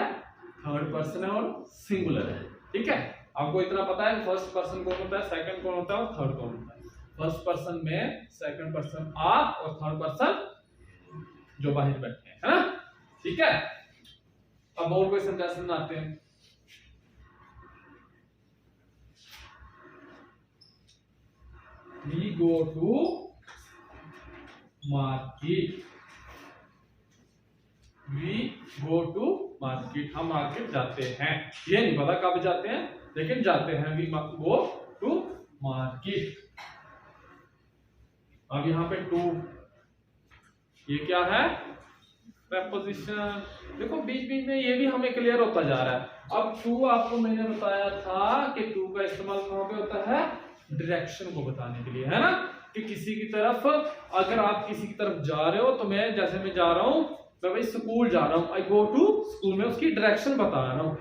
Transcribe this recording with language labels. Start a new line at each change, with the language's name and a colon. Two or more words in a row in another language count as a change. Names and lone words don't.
English: third person
Hindi: है और सिंगुलर है। ठीक है, आपको इतना पता है
English: first person
Hindi: कौन होता है, सेकंड कौन होता है और थर्ड कौन होता है।
English: first person
Hindi: में
English: second person
Hindi: आप और
English: third person
Hindi: जो बाहर बैठे हैं, है ना। ठीक है, अब और कोई सेंटेंस बनाते हैं।
English: We go to market। We go to market,
Hindi: हम मार्केट जाते हैं। ये नहीं पता कब जाते हैं, लेकिन जाते हैं।
English: We go to market।
Hindi: अब यहाँ पे टू, ये क्या है? preposition। देखो बीच बीच में ये भी हमें क्लियर होता जा रहा है। अब टू आपको मैंने बताया था कि टू का इस्तेमाल कहाँ पे होता है? डायरेक्शन को बताने के लिए, है ना, कि किसी की तरफ, अगर आप किसी की तरफ जा रहे हो तो मैं जैसे मैं जा रहा हूं मैं भाई स्कूल जा रहा हूँ,
English: I go to school,
Hindi: में उसकी डायरेक्शन बता रहा हूँ।